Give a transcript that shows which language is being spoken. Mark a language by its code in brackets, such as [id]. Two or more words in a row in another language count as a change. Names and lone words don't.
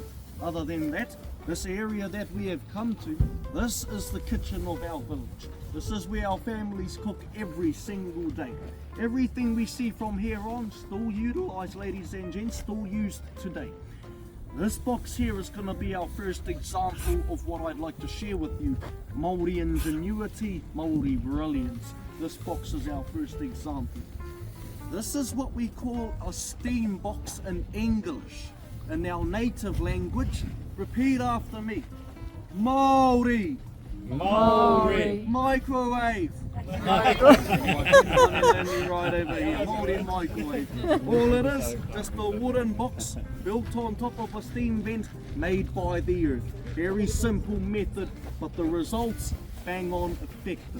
[en] Other than that, this area that we have come to, this is the kitchen of our village. This is where our families cook every single day. Everything we see from here on, still utilised, ladies and gents, still used today. This box here is going to be our first example of what I'd like to share with you. Māori ingenuity, Māori brilliance. This box is our first example. This is what we call a steam box in English. In our native language, repeat after me. Māori. Māori. Microwave. Right over here. Māori microwave. All it is, just a wooden box built on top of a steam vent made by the earth. Very simple method, but the results bang on effective.